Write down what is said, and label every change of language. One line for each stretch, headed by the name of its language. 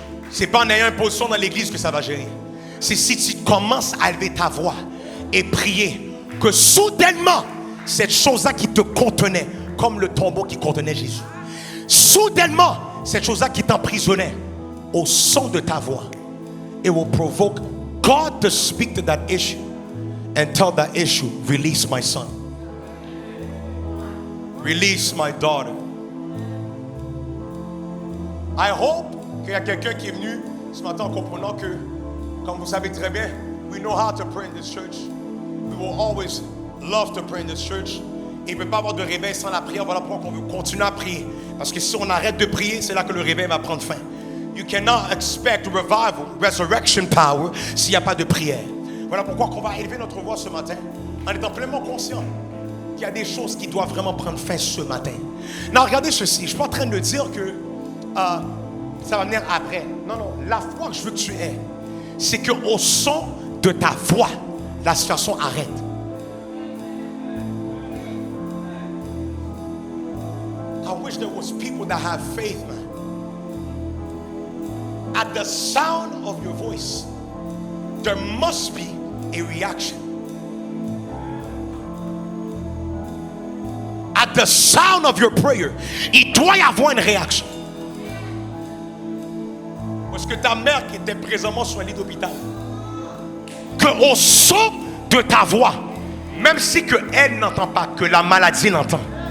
French: C'est pas en ayant une position dans l'église que ça va gérer. C'est si tu commences à élever ta voix et prier que soudainement, cette chose-là qui te contenait, comme le tombeau qui contenait Jésus, soudainement, cette chose-là qui t'emprisonnait, au son de ta voix,
English: it will provoke God to speak to that issue and tell that issue, release my son, release my daughter. I hope
French: qu'il y a quelqu'un qui est venu ce matin en comprenant que, comme vous savez très bien,
English: we know how to pray in this church. We will always love to pray in this church.
French: Et il ne peut pas avoir de réveil sans la prière. Voilà pourquoi on veut continuer à prier. Parce que si on arrête de prier, c'est là que le réveil va prendre fin.
English: You cannot expect revival, resurrection power
French: s'il n'y a pas de prière. Voilà pourquoi on va élever notre voix ce matin en étant pleinement conscient qu'il y a des choses qui doivent vraiment prendre fin ce matin. Non, regardez ceci. Je ne suis pas en train de dire que ça va venir après. Non, non. La foi que je veux que tu aies, c'est qu'au son de ta voix, la situation arrête.
English: I wish there was people that have faith, man. At the sound of your voice, there must be a reaction. at the sound of your prayer,
French: il doit y avoir une réaction. Parce que ta mère qui était présentement sur un lit d'hôpital, qu'au son de ta voix, même si que elle n'entend pas, que la maladie l'entend.